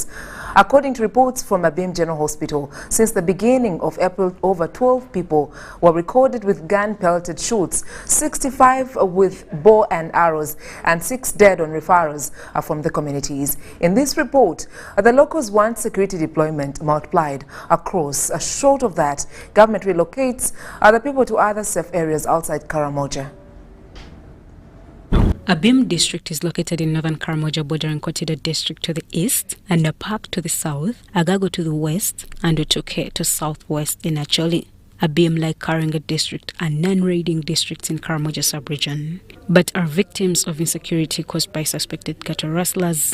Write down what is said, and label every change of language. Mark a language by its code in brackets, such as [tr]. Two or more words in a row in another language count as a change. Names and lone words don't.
[en] According to reports from Abim General Hospital, since the beginning of April, over 12 people were recorded with gun-pelted shots, 65 with bow and arrows, and 6 dead on referrals from the communities. In this report, the locals want security deployment multiplied across. Short of that, government relocates other people to other safe areas outside Karamoja. Abim district is located in northern Karamoja, bordering Kotido district to the east, and Napak to the south, Agago to the west, and Otoke to southwest in Acholi. Abim, like Karinga district, are non-raiding districts in Karamoja sub-region, but are victims of insecurity caused by suspected cattle rustlers.